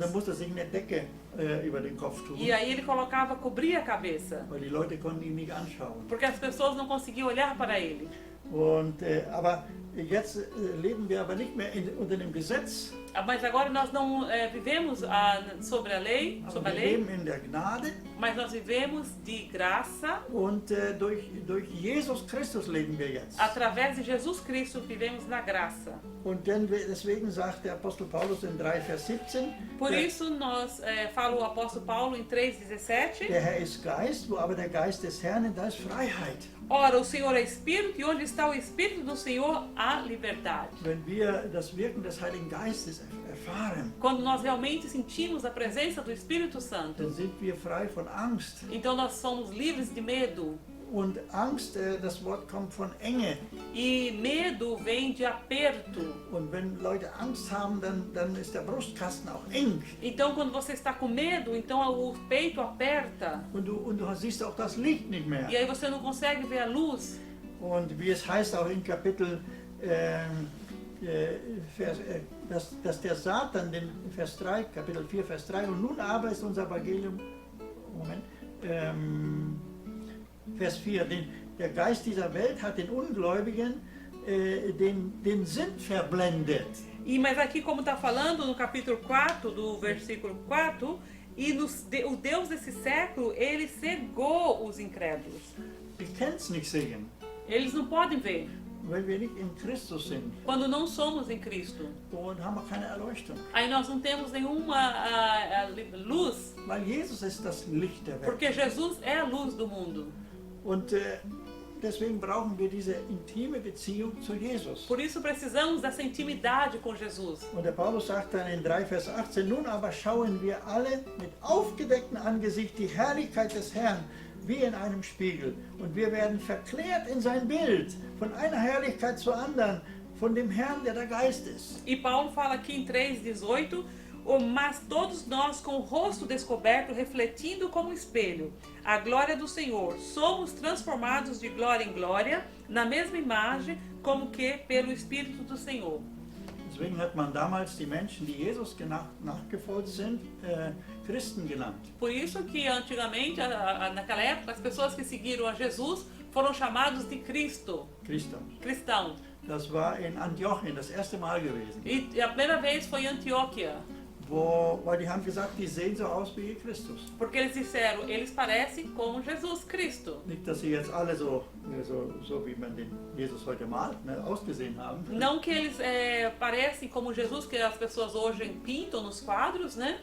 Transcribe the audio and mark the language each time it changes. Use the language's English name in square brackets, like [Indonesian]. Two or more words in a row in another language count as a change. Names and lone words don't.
[German] Und dann musste er sich eine Decke über den Kopf tun, [Portuguese] E aí ele colocava, cobria a cabeça. [German] weil die Leute konnten ihn nicht anschauen. [Portuguese] Porque as pessoas não conseguiam olhar para ele. [German] Und, aber jetzt leben wir aber nicht mehr unter dem Gesetz, [Portuguese] Mas agora nós não vivemos sobre a lei, [German] aber [Portuguese] sobre a [German] wir [Portuguese] lei, [German] leben in der Gnade [Portuguese] mas nós vivemos de graça. [German] und durch Jesus Christus leben wir jetzt. [Portuguese] Através de Jesus Cristo vivemos na graça. [German] Und deswegen sagt der Apostel Paulus in 3, Vers 17, [Portuguese] Por isso nós fala o apóstolo Paulo em 3:17. [German] der Herr ist Geist, wo aber der Geist des Herrn, da ist Freiheit. [Portuguese] Ora, o Senhor é Espírito e onde está o Espírito do Senhor há liberdade. [German] Wenn wir das Wirken des Heiligen Geistes erfahren, [Portuguese] Quando nós realmente sentimos a presença do Espírito Santo, [German] dann sind wir frei von Angst. [Portuguese] então nós somos livres de medo. [German] Und Angst, das Wort kommt von Enge. [Portuguese] E medo vem de aperto. [German] Und wenn Leute Angst haben, dann ist der Brustkasten auch eng. [Portuguese] Então quando você está com medo, então o peito aperta. [German] Und du siehst auch das Licht nicht mehr. [Portuguese] E aí você não consegue ver a luz. [German] Und wie es heißt auch in Kapitel, dass der Satan, den Vers 3, Kapitel 4, Vers 3, und nun aber ist unser Evangelium, Moment, Vers 4, der Geist dieser Welt hat den Ungläubigen den Sinn verblendet. [Portuguese] Mas aqui como está falando no capítulo 4, do versículo 4, o Deus desse século, ele cegou os incrédulos. [German] Die können es nicht sehen, [Portuguese] Eles não podem ver, [German] weil wir nicht in Christus sind. [Portuguese] quando não somos em Cristo. [German] Und haben wir keine Erleuchtung. [Portuguese] Aí nós não temos nenhuma luz, [German] Weil Jesus ist das Licht der Welt. [Portuguese] porque Jesus é a luz do mundo. [German] Und deswegen brauchen wir diese intime Beziehung zu Jesus. [Portuguese] Por isso precisamos dessa intimidade com Jesus. [German] Und der Paulus sagt dann in 3, Vers 18, nun aber schauen wir alle mit aufgedecktem Angesicht die Herrlichkeit des Herrn wie in einem Spiegel. Und wir werden verklärt in sein Bild, von einer Herrlichkeit zur anderen, von dem Herrn, der Geist ist. [Portuguese] E Paulo fala aqui em 3:18, mas todos nós com o rosto descoberto, refletindo como espelho a glória do Senhor, somos transformados de glória em glória, na mesma imagem, como que pelo Espírito do Senhor. [German] Deswegen hat man damals die Menschen, die Jesus nachgefolgt sind, Christen genannt. [Portuguese] Por isso que antigamente, naquela época, as pessoas que seguiram a Jesus foram chamados de cristão. [German] Das war in Antiochien das erste Mal gewesen. [Portuguese] E a primeira vez foi em Antioquia. [German] Weil die haben gesagt, die sehen so aus wie Christus. [Portuguese] Porque eles disseram, eles parecem com Jesus Cristo. [German] Nicht, dass sie jetzt alle so wie man den Jesus heute malt, ne, ausgesehen haben. [Portuguese] Não que eles parecem como Jesus que as pessoas hoje pintam nos quadros, né?